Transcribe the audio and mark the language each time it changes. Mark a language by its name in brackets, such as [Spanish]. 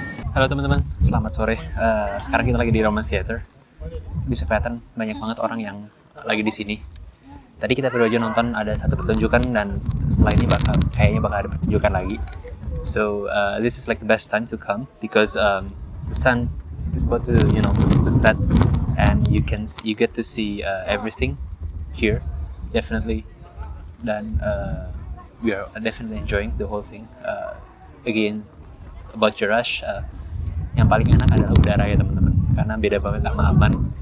[Indonesian] Halo teman-teman, selamat sore. Sekarang kita lagi di Roman Theater. Bisa kelihatan banyak banget orang yang lagi di sini. Tadi kita baru aja nonton ada satu pertunjukan dan setelah ini kayaknya bakal ada pertunjukan lagi. [English] So this is like the best time to come because the sun is about to set and you get to see everything here definitely. [Indonesian] Dan [English] we are definitely enjoying the whole thing. Again about Jerash. [Indonesian] Yang paling enak adalah udara ya teman-teman, karena beda banget sama Amman.